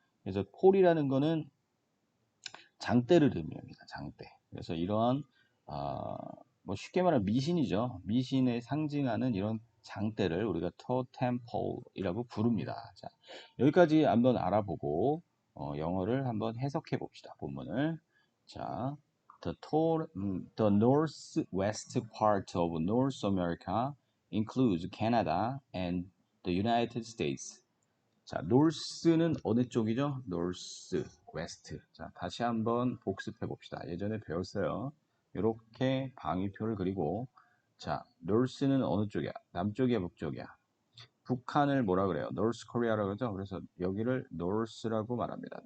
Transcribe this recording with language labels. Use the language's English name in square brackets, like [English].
[Korean] 그래서 폴이라는 거는 장대를 의미합니다. 장대. 그래서 이러한 뭐 쉽게 말하면 미신이죠. 미신에 상징하는 이런 장대를 우리가 토템폴이라고 부릅니다. 자, 여기까지 한번 알아보고 영어를 한번 해석해 봅시다. 본문을. [English] 자, the northwest part of North America includes Canada and the United States. [Korean] 자, north는 어느 쪽이죠? [English] north, west. [Korean] 자, 다시 한번 복습해 봅시다. 예전에 배웠어요. 이렇게 방위표를 그리고 자, north는 어느 쪽이야? 남쪽이야, 북쪽이야? 북한을 뭐라 그래요? North Korea라고 그러죠? 그래서 여기를 North라고 말합니다.